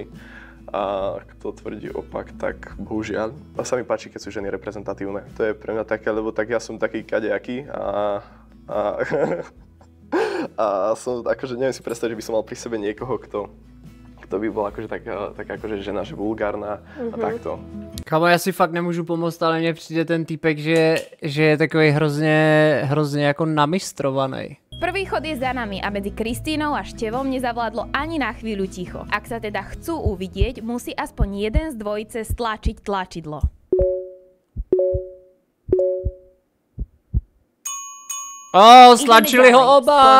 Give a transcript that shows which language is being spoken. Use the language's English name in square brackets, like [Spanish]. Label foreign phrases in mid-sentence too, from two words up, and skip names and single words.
[Slovak] A kto tvrdí opak, tak bohužiaľ. A sa mi páči, keď sú ženy reprezentatívne. To je pre mňa také, lebo tak ja som taký kadejaký a som akože neviem si predstaviť, že by som mal pri sebe niekoho, kto by bol akože tak akože žena, že vulgárna a takto. Kamo, [Czech] já si fakt nemůžu pomoct, ale mně přijde ten týpek, že je takový hrozně jako namistrovaný. [Slovak] Prvý chod je za nami a medzi Kristínou a Števom nezavládlo ani na chvíľu ticho. Ak sa teda chcú uvidieť, musí aspoň jeden z dvojice stlačiť tlačidlo. Stlačili ho oba!